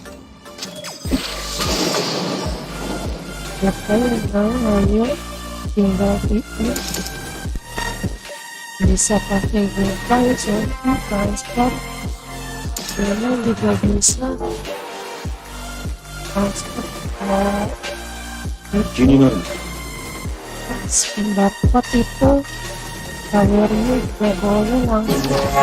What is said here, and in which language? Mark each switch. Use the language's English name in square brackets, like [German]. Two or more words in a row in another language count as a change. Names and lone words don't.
[Indonesian] Ayo tinggal itu bisa pakai GoPay, Shopee, transfer, ini juga bisa transfer [Japanese] 気になるのか [Indonesian] dapat itu bayarnya juga boleh langsung.